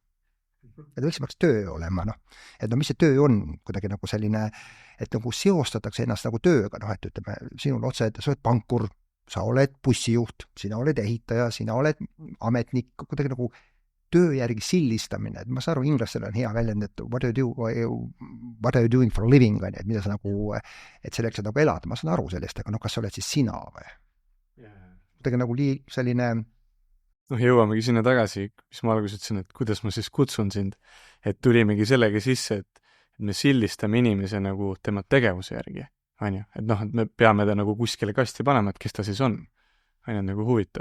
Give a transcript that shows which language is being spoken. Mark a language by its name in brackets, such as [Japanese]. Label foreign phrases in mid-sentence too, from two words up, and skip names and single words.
[Estonian] Et võiks peaks töö olema, et mis see töö on, kuidagi nagu selline, et nagu seostatakse ennast nagu tööga, et ütleme, sinul otse, et sa oled pankur, sa oled bussijuht, sina oled ehitaja, sina oled ametnik, kuidagi nagu töö järgi sillistamine, et ma saan aru, inglastel on hea väljend, et [English] what are you doing for a living, [Estonian] et mida sa nagu, et selleks, et nagu elada, ma saan aru sellest, aga kas sa oled siis sina või? Kuidagi nagu selline jõuamegi sinna tagasi, mis ma alguses ütlesin, et kuidas ma siis kutsun sind, et tulimegi sellega sisse, et me sildistame inimese nagu tema tegevuse järgi, on ju, et et me peame ta nagu kuskile kasti panema, et kes ta siis on nagu huvitav.